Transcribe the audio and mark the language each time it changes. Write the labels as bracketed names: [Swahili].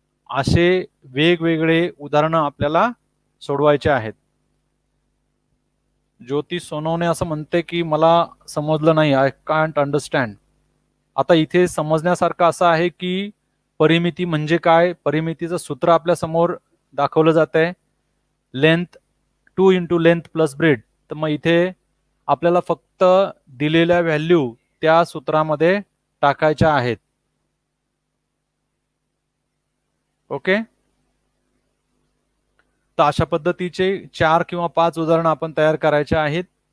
[Marathi] असे वेगवेगळे उदाहरणं आपल्याला सोडवायचे आहेत. ज्योती सोनवणे असं म्हणते की मला समजलं नाही, [English] I can't understand. [Marathi] आता इथे समजण्यासारखं असं आहे की परिमिती म्हणजे काय. परिमितीचं सूत्र आपल्या समोर दाखवलं जात आहे. [English] Length 2 into length plus breadth. [Marathi] तर मग इथे आपल्याला फक्त दिलेल्या व्हॅल्यू त्या सूत्रामध्ये टाकायच्या आहेत. ओके, तर अशा पद्धतीचे 4 किंवा 5 उदाहरणं आपण तयार करायचे आहेत.